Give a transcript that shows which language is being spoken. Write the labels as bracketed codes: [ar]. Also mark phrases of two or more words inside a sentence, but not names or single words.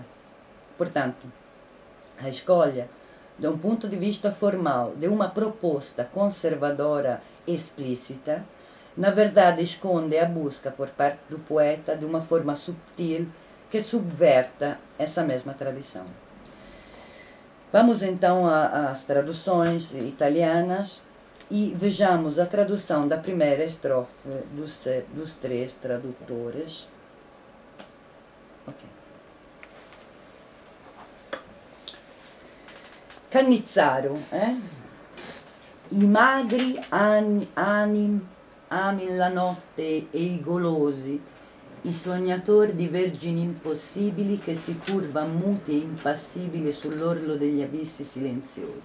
[pt] Portanto, a escolha, de um ponto de vista formal, de uma proposta conservadora explícita, na verdade esconde a busca por parte do poeta de uma forma subtil que subverta essa mesma tradição. Vamos então às traduções italianas e vejamos a tradução da primeira estrofe dos três tradutores. Okay. [it] Cannizzaro, I magri amin la notte e i golosi, i sognatori di vergini impossibili che si curvan muti e impassibili sull'orlo degli abissi silenziosi.